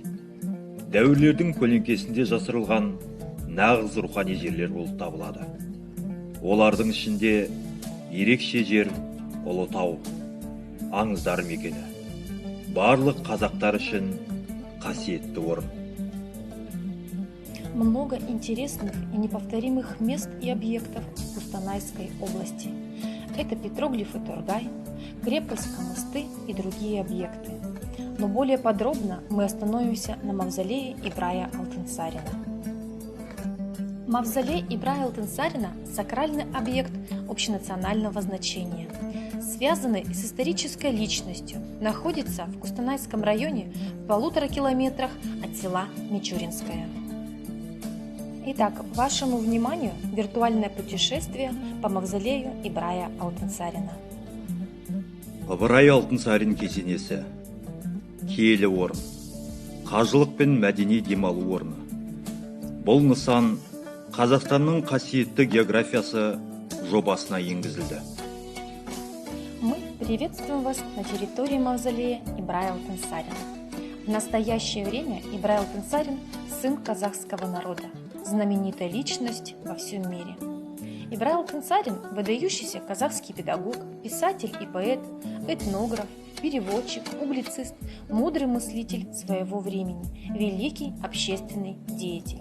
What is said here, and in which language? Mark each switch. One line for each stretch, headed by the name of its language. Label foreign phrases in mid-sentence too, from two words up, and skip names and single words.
Kazakh: Дәуірлердің көлеңкесінде жасырылған нағыз рухани жерлер болып табылады. Олардың ішінде ерекше жер Ұлытау, аңыздар мекені, барлық қазақтар үшін қасиетті орын.
Russian: Много интересных и неповторимых мест и объектов в Кустанайской области. Это петроглиф и Торгай, крепость Камысты и другие объекты. Но более подробно мы остановимся на мавзолее Ибрая Алтынсарина. Мавзолей Ибрая Алтынсарина – сакральный объект общенационального значения, связанный с исторической личностью, находится в Кустанайском районе в 1,5 километрах от села Мичуринское. Итак, вашему вниманию виртуальное путешествие по мавзолею Ибрая Алтынсарина.
Kazakh: Ыбырай Алтынсарин кесенесі, киелі орын, қажылық пен мәдени демалу орны. Бұл нысан Қазақстанның қасиетті географиясы жобасына енгізілді.
Russian: Мы приветствуем вас на территории мавзолея Ибрая Алтынсарина. В настоящее время Ибрай Алтынсарин – сын казахского народа, знаменитая личность во всем мире. Ибрай Алтынсарин – выдающийся казахский педагог, писатель и поэт, этнограф, переводчик, публицист, мудрый мыслитель своего времени, великий общественный деятель.